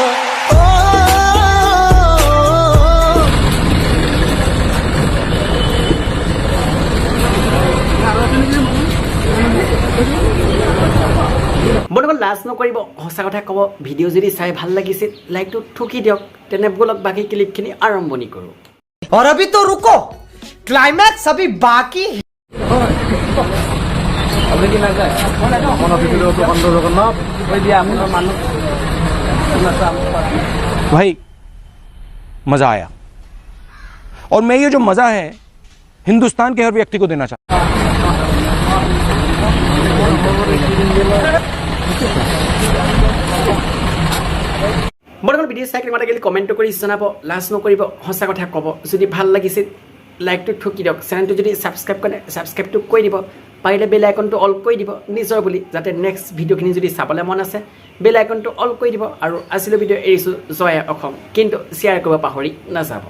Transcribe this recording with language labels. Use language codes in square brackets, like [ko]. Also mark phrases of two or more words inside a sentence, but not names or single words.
[as] বৰ্তমান লাজ নকৰিব সঁচা কথা ক'ব ভিডিঅ' যদি চাই ভাল লাগিছিল লাইকটো ঠুকি দিয়ক তেনে ব'লক বাকী ক্লিপখিনি আৰম্ভণি কৰোঁ [hi] और अभी तो रुको क्लाइमैक्स अभी बाकी है भाई मजा आया और मैं ये जो मजा है हिंदुस्तान के हर व्यक्ति को देना चाहता हूं [as] বৰ্তমান ভিডিঅ' চাই কিনে গেলি কমেণ্টটো কৰি জনাব লাজ নকৰিব সঁচা কথা ক'ব যদি ভাল লাগিছিল লাইকটো ঠুকি দিয়ক চেনেলটো যদি ছাবস্ক্ৰাইব কৰে ছাবস্ক্ৰাইবটো কৰি দিব পাৰিলে বেল আইকনটো অল কৰি দিব নিজৰ বুলি যাতে নেক্সট ভিডিঅ'খিনি যদি চাবলৈ মন আছে বেল আইকনটো অল কৰি দিব আৰু আজিলৈ ভিডিঅ' এৰিছোঁ জয় অসম কিন্তু শ্বেয়াৰ কৰিব পাহৰি নাযাব